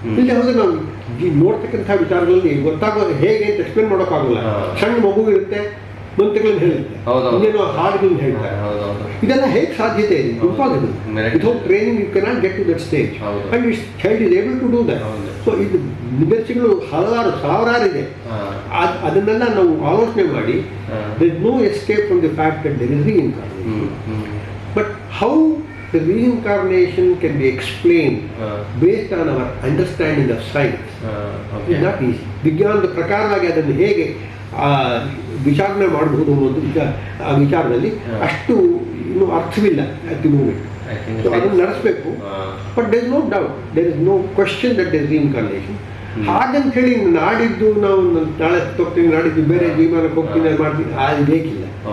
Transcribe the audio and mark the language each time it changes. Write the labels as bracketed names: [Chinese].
[Kannada] ಇಲ್ಲಿ ಹೌದು ನಾವು ನೋಡ್ತಕ್ಕಂಥ ವಿಚಾರಗಳಲ್ಲಿ ಗೊತ್ತಾಗೋದು ಹೇಗೆ ಅಂತ ಎಕ್ಸ್ಪ್ಲೇನ್ ಮಾಡೋಕ್ಕಾಗಲ್ಲ. ಸಣ್ಣ ಮಗು ಇರುತ್ತೆ, ಮಂತ್ರಗಳನ್ನು ಹೇಳುತ್ತೆ, ಇನ್ನೇನೋ ಹಾಡುಗಳನ್ನ ಹೇಳ್ತಾರೆ. ಇದೆಲ್ಲ ಹೇಗೆ ಸಾಧ್ಯತೆ ಇದೆ? [English] Impossible. Without training you cannot get to that stage and its child is able to do that. [Kannada] So ಇದು ನಿದರ್ಶನಗಳು ಹಲವಾರು ಸಾವಿರಾರಿದೆ. ಅದನ್ನೆಲ್ಲ ನಾವು ಆಲೋಚನೆ ಮಾಡಿ [English] there is no escape from the fact that there is reincarnation. But how the reincarnation can be explained based on our understanding of science is not easy. [Kannada] ವಿಜ್ಞಾನದ ಪ್ರಕಾರವಾಗಿ ಅದನ್ನು ಹೇಗೆ ವಿಚಾರಣೆ ಮಾಡಬಹುದು ಅನ್ನೋದು ಆ ವಿಚಾರದಲ್ಲಿ ಅಷ್ಟು ಇನ್ನೂ ಅರ್ಥವಿಲ್ಲ [English] At the moment. [Kannada] ಸೊ ಅದನ್ನು ನಡೆಸಬೇಕು. [English] But there is no doubt, there is no question that there is reincarnation. [Kannada] ಹಾಗಂತ ಹೇಳಿ ನಾಡಿದ್ದು ನಾವು ನಾಳೆ ಹೋಗ್ತೀನಿ, ನಾಡಿದ್ದು ಬೇರೆ ವಿಮಾನಕ್ಕೆ ಹೋಗ್ತೀನಿ ಮಾಡ್ತೀನಿ, ಅದು ಬೇಕಿಲ್ಲ.